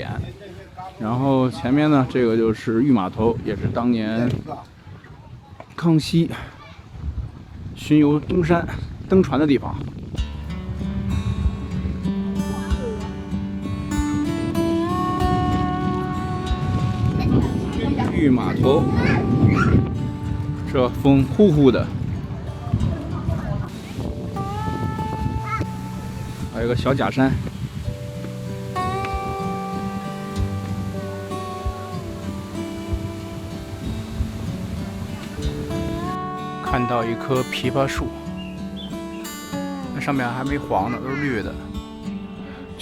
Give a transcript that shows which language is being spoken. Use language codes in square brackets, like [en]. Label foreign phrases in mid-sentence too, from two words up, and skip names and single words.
[zh] 然後前面呢，這個就是御碼頭，也是當年康熙巡遊東山登船的地方。御碼頭，這風呼呼的。还有一個小假山。看到一棵枇杷树，那上面还没黄呢，都是綠的。